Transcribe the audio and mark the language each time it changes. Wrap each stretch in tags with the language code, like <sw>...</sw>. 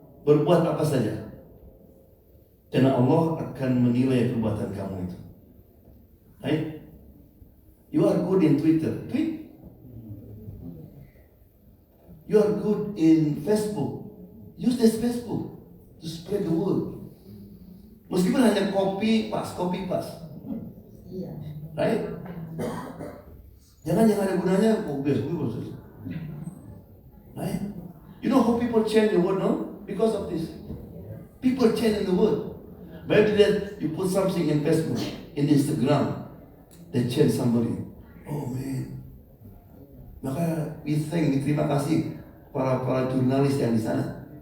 <id>Berbuat apa saja, karena Allah akan menilai perbuatan kamu itu.</id> <en>Right? You are good in Twitter, tweet. You are good in Facebook, use this Facebook to spread the word.</en> <id>Meskipun hanya copy paste.</id> <en>Right?</en> <id>Jangan yang ada gunanya Facebook.</id> <en>Right? You know how people change the word, no? Because of this. People change the word. Maybe that you put something in Facebook, in Instagram, they change somebody. Oh man.</en> <id>Maka</id> <en>we</en> <id>terima kasih para jurnalis yang di sana.</id>